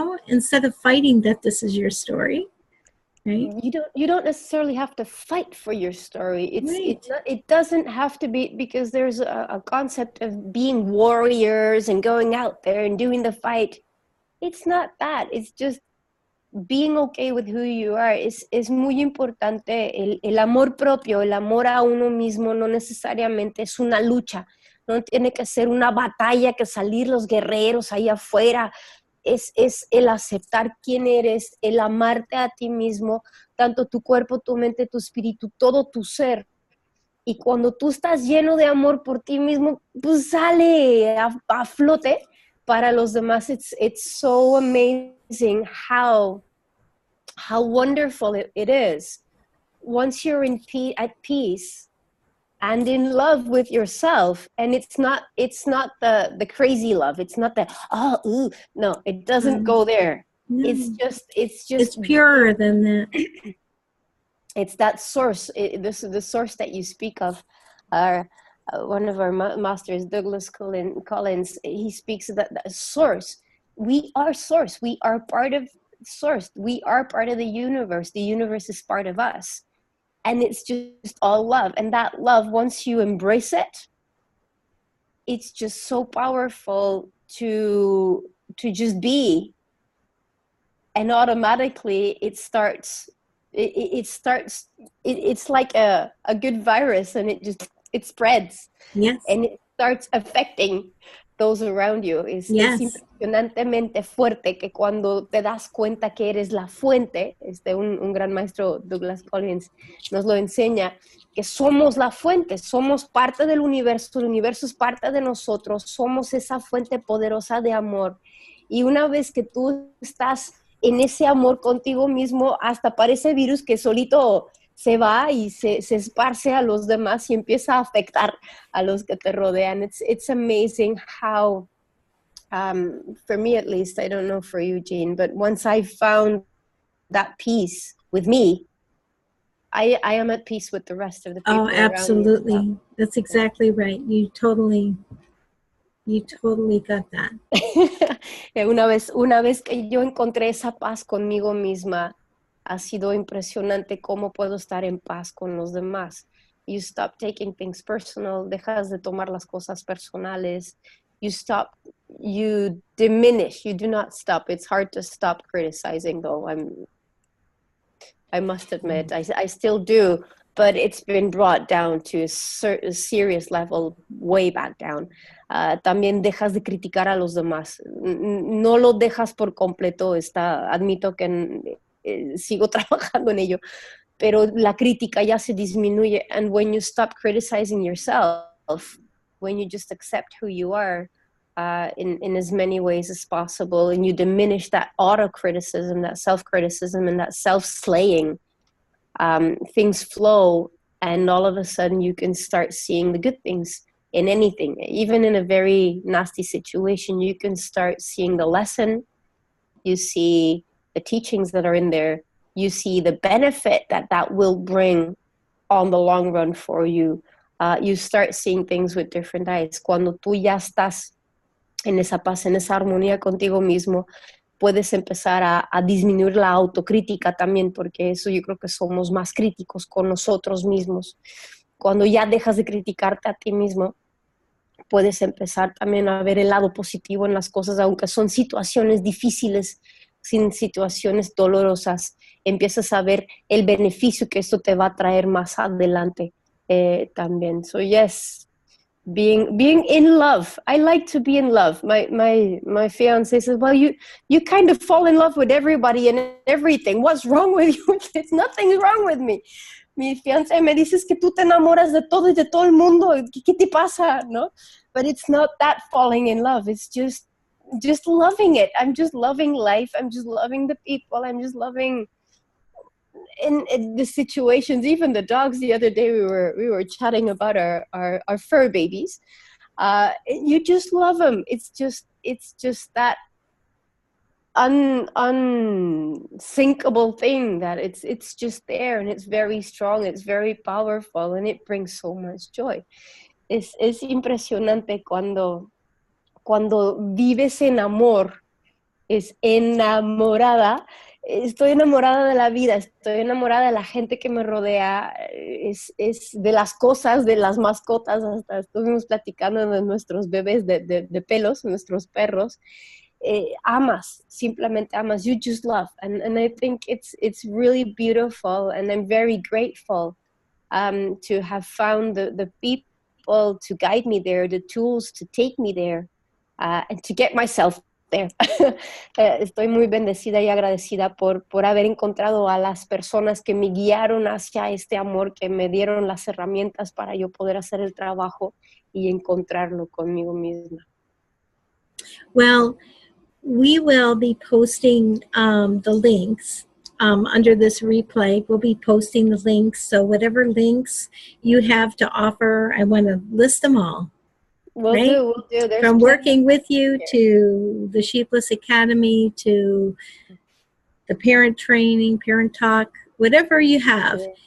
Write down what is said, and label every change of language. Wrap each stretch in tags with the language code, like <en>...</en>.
<en>Instead of fighting that this is your story, right? You don't necessarily have to fight for your story. Right. It doesn't have to be, because there's a concept of being warriors and going out there and doing the fight. It's not that. It's just being okay with who you are.</en> <es>Es muy importante el amor propio, el amor a uno mismo no necesariamente es una lucha, no tiene que ser una batalla, que salir los guerreros ahí afuera. Es el aceptar quién eres, el amarte a ti mismo, tanto tu cuerpo, tu mente, tu espíritu, todo tu ser. Y cuando tú estás lleno de amor por ti mismo, pues sale a flote para los demás.</es> <en>It's so amazing how wonderful it is once you're at peace and in love with yourself. And it's not the crazy love. It's not the no, it doesn't go there. No, It's purer than that. It's that source. The source that you speak of. One of our masters, Douglas Collins, he speaks of that source. We are source. We are part of source. We are part of the universe. The universe is part of us. And it's just all love. And that love, once you embrace it, it's just so powerful to just be. And automatically it's like a good virus, and it spreads. Yes. And it starts affecting those around you.</en> <es>Es impresionantemente fuerte que cuando te das cuenta que eres la fuente, un gran maestro, Douglas Collins, nos lo enseña, que somos la fuente, somos parte del universo, el universo es parte de nosotros, somos esa fuente poderosa de amor. Y una vez que tú estás en ese amor contigo mismo, hasta parece virus que solito se va y se esparce a los demás y empieza a afectar a los que te rodean.</es> <en>It's amazing how, for me at least, I don't know for you, Jeanne, but once I found that peace with me, I am at peace with the rest of the people around me. Absolutely. That's exactly right. You totally got that.</en> <es>Una vez que yo encontré esa paz conmigo misma, ha sido impresionante cómo puedo estar en paz con los demás.</es> <en>You stop taking things personal,</en> <es>dejas de tomar las cosas personales,</es> <en>you diminish, you do not stop. It's hard to stop criticizing, though. I must admit, I still do, but it's been brought down to a serious level, way back down.</en> <es>También dejas de criticar a los demás. No lo dejas por completo. Admito que sigo trabajando en ello, pero la crítica ya se disminuye.</es> <en>And when you stop criticizing yourself, when you just accept who you are in as many ways as possible, and you diminish that auto-criticism, that self-criticism, and that self-slaying, things flow, and all of a sudden you can start seeing the good things in anything. Even in a very nasty situation, you can start seeing the lesson. You see the teachings that are in there. You see the benefit that will bring on the long run for you. You start seeing things with different eyes.</en> <es>Cuando tú ya estás en esa paz, en esa armonía contigo mismo, puedes empezar a disminuir la autocrítica también, porque eso yo creo que somos más críticos con nosotros mismos. Cuando ya dejas de criticarte a ti mismo, puedes empezar también a ver el lado positivo en las cosas, aunque son situaciones difíciles, sin situaciones dolorosas. Empiezas a ver el beneficio que esto te va a traer más adelante también.</es> <en>So yes, being in love. I like to be in love. My fiance says, well, you kind of fall in love with everybody and everything. What's wrong with you? There's nothing wrong with me.</en> <es>Mi fiance me dices que tú te enamoras de todo y de todo el mundo. ¿Qué te pasa? ¿No?</es> <en>But it's not that falling in love. It's just loving it. I'm just loving life. I'm just loving the people. I'm just loving in the situations. Even the dogs. The other day we were chatting about our fur babies. You just love them. It's just that unsinkable thing that it's just there, and it's very strong, it's very powerful, and it brings so much joy.</en> <es>Es impresionante cuando vives en amor, es enamorada. Estoy enamorada de la vida, estoy enamorada de la gente que me rodea, es de las cosas, de las mascotas, hasta estuvimos platicando de nuestros bebés de pelos, nuestros perros. Amas, simplemente amas,</es> <en>you just love. And I think it's really beautiful, and I'm very grateful to have found the people to guide me there, the tools to take me there, and to get myself there.</en> <es>Estoy muy bendecida y agradecida por haber encontrado a las personas que me guiaron hacia este amor, que me dieron las herramientas para yo poder hacer el trabajo y encontrarlo conmigo misma.</es> <en>Well, we will be posting the links under this replay. We'll be posting the links. So whatever links you have to offer, I want to list them all. We'll do. There's from working with you to the Sheepless Academy to the parent training, parent talk, whatever you have.</en>